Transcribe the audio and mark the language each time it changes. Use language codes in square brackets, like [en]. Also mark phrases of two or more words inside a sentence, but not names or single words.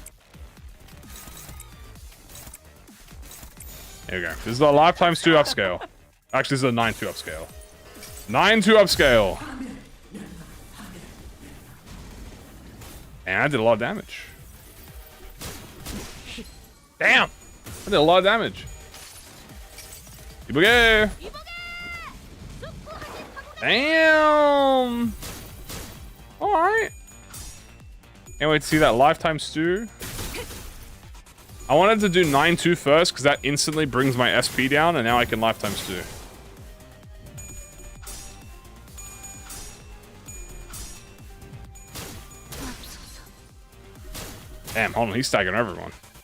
[en] There we go. This is the lifetime stew upscale. Actually, this is a 9-2 upscale. 9-2 upscale. And I did a lot of damage. Damn! I did a lot of damage. E.G.O! Damn! Alright. Can't wait to see that lifetime stew. I wanted to do 9-2 first, because that instantly brings my SP down, and now I can lifetime stew. Damn, hold on, he's staggering everyone.